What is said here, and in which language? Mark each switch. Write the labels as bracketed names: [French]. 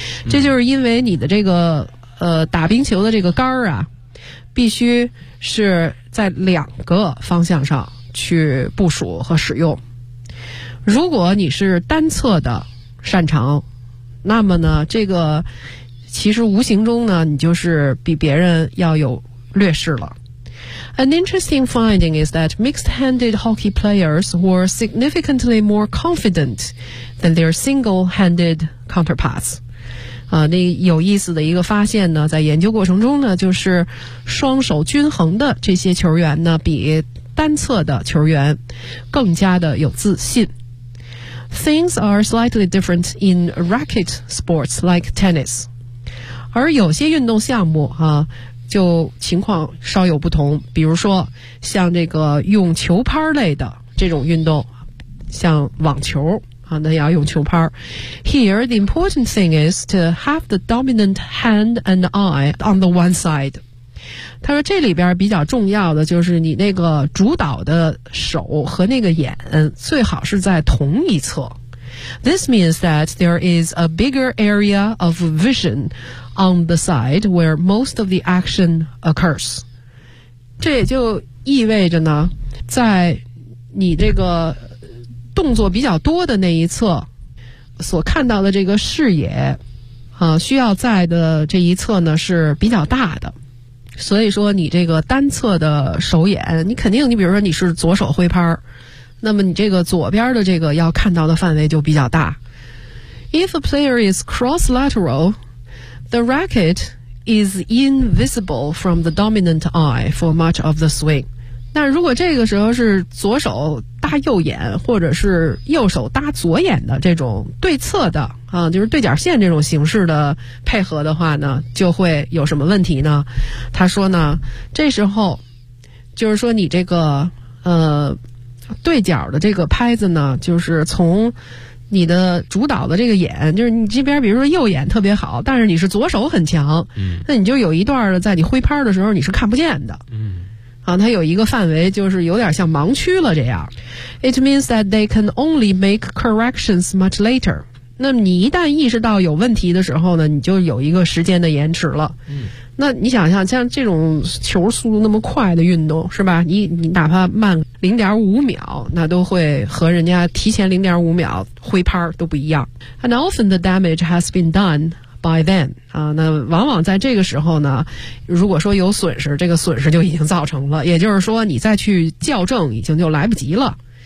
[Chinese] 这就是因为你的这个打冰球的这个杆儿啊，必须是在两个方向上去部署和使用。如果你是单侧的擅长，那么呢，这个其实无形中呢，你就是比别人要有劣势了。 [English] An interesting finding is that mixed-handed hockey players were significantly more confident than their single-handed counterparts. [Chinese] 那有意思的一个发现呢，在研究过程中呢，就是双手均衡的这些球员呢，比单侧的球员更加的有自信。 [English] Things are slightly different in racket sports like tennis. [Chinese] 而有些运动项目啊，就情况稍有不同，比如说像这个用球拍类的这种运动，像网球啊，那也要用球拍。 [English] Here the important thing is to have the dominant hand and eye on the one side. [Chinese] 他说这里边比较重要的就是你那个主导的手和那个眼最好是在同一侧。 [English] This means that there is a bigger area of vision on the side where most of the action occurs. [Chinese] 这也就意味着呢，在你这个动作比较多的那一侧，所看到的这个视野，需要在的这一侧呢是比较大的。所以说你这个单侧的手眼，你肯定，你比如说你是左手挥拍，那么你这个左边的这个要看到的范围就比较大。 [English] If a player is cross-lateral, the racket is invisible from the dominant eye for much of the swing. [Chinese] 那如果这个时候是左手搭右眼，或者是右手搭左眼的这种对侧的啊，就是对角线这种形式的配合的话呢，就会有什么问题呢？他说呢，这时候就是说你这个对角的这个拍子呢，就是从你的主导的这个眼，就是你这边比如说右眼特别好，但是你是左手很强，那你就有一段的在你挥拍的时候你是看不见的，它有一个范围就是有点像盲区了这样。 [English] It means that they can only make corrections much later. [Chinese] 那么你一旦意识到有问题的时候呢，你就有一个时间的延迟了。那你想想，像这种球速度那么快的运动是吧，你哪怕慢 0.5 秒，那都会和人家提前 0.5 秒挥拍都不一样。 [English] And often the damage has been done by then. [Chinese] 那往往在这个时候呢，如果说有损失，这个损失就已经造成了，也就是说你再去校正已经就来不及了。